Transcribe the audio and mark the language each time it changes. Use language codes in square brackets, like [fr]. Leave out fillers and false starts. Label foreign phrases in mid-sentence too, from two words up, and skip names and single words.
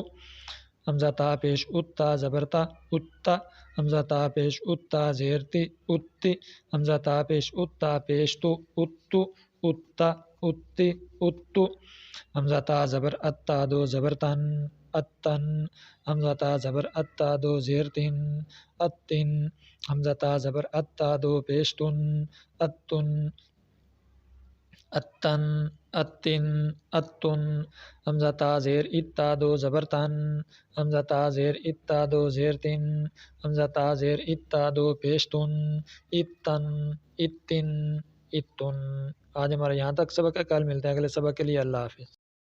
[ur] حمزہ تا پیش اتا زبر تا اتا، حمزہ تا پیش اتا زیر تی اتی، حمزہ تا پیش اتا پیش تو اتو اتا اتی اتو، حمزہ تا زبر اتا دو زبر تن اتن، حمزہ تا زبر اتا دو زیر تن اتن، حمزہ تا زبر اتا دو پیش تن اتن اتن اتن اتن، حمزہ تا زیر اتا دو زبر تن، حمزہ تا زیر اتا دو زیر تن، حمزہ تا زیر اتا دو پیش تن اتن اتن اتن۔ آج ہمارا یہاں تک سبق ہے، کل ملتے ہیں اگلے سبق کے لیے۔ اللہ حافظ۔